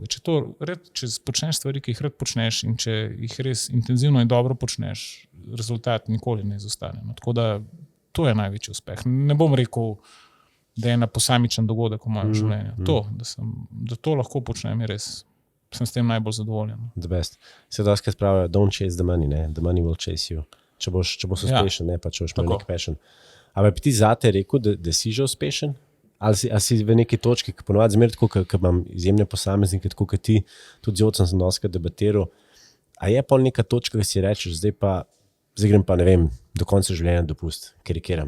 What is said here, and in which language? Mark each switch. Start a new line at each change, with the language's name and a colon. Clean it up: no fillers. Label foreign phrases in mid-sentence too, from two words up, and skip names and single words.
Slovenian: Če počneš stvari, ki jih rad počneš in če jih res intenzivno in dobro počneš, rezultat nikoli ne izostane. No, tako da to je največji uspeh. Ne bom rekel, da je ena posamičen dogodek v mojem življenju. Da to lahko počnem, je res. Sem s tem najbolj zadovoljen.
English: The best.
Slovenian: Se doskrat pravijo,
English: don't chase the money, ne? The money will chase you.
Slovenian: Če boš uspešen, ne pa če boš imel nek passion. Ampak bi ti zate rekel, da si že uspešen? Ali si v neki točki, ki ponovadi zmeraj tako, ker imam izjemne posameznike, tako kot ti, tudi z Jocem sem doskrat debatiral, a je pa neka točka, ki si rečeš, zdaj grem pa, ne vem, do konca življenja dopust, karikiram.